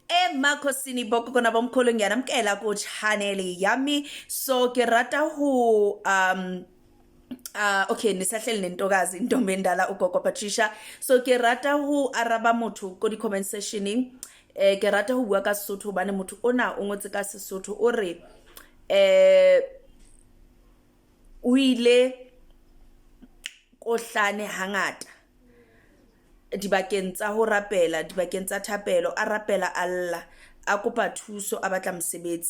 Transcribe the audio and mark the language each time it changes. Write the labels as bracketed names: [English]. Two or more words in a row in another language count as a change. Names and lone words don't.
[Zulu] Makosini boko kona bomkhulu ngiyanamkela ku channel yami. So [Southern Sotho] ke rata ho [Zulu] okay nisahleli nentokazi intombi endala ugogo Patricia. [Southern Sotho] So ke rata ho araba motho ko di comment sectioning. Ke rata ho bua ka Sesotho bane motho ona o ngotse ka Sesotho o re o ile kohlane hangata dibakeng tsa ho rapela, dibakeng tsa thapelo, a rapela alla, a kopa thuso, a batla mosebetsi.